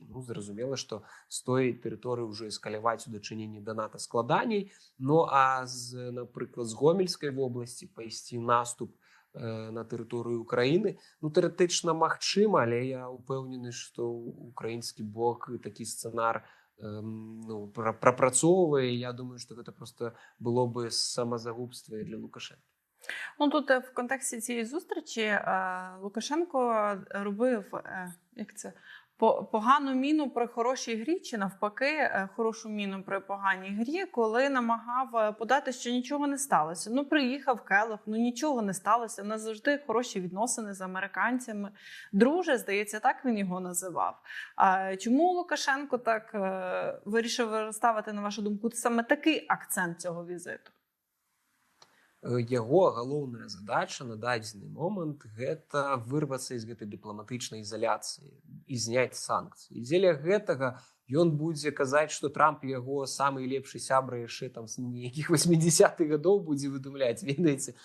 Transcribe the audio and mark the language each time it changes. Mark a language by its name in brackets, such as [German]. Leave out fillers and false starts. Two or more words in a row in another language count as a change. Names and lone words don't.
[Belarusian] Ну, зразумела, што з той тэрыторыі ўжо эскаляваць у дачыненні да НАТО складаней, ну а напрыклад, з Гомельскай вобласці пайсці наступ на тэрыторыю Украіны, ну, тэоретычна магчыма, але я ўпэўнены, што украінскі бок такі сцэнар ну, прапрацоўвае. Я думаю, што гэта просто было бы самазагубства для Лукашенка. [Ukrainian] Ну, тут в контексті цієї зустрічі Лукашенко робив, як це, погану міну при хорошій грі, чи навпаки, хорошу міну при поганій грі, коли намагав подати, що нічого не сталося. Ну, приїхав Келлог, ну нічого не сталося. У нас завжди хороші відносини з американцями. Друже, здається, так він його називав. А чому Лукашенко так вирішив розставити, на вашу думку, саме такий акцент цього візиту? [Belarusian] Яго галоўная задача на дадзены момант гэта вырвацца з гэтай дыпламатычнай ізаляцыі і зняць санкцыі. Дзеля гэтага ён будзе казаць, што Трамп яго самы лепшы сябра яшчэ там з нейкіх 80-х гадоў будзе выдумляць, ведаеце.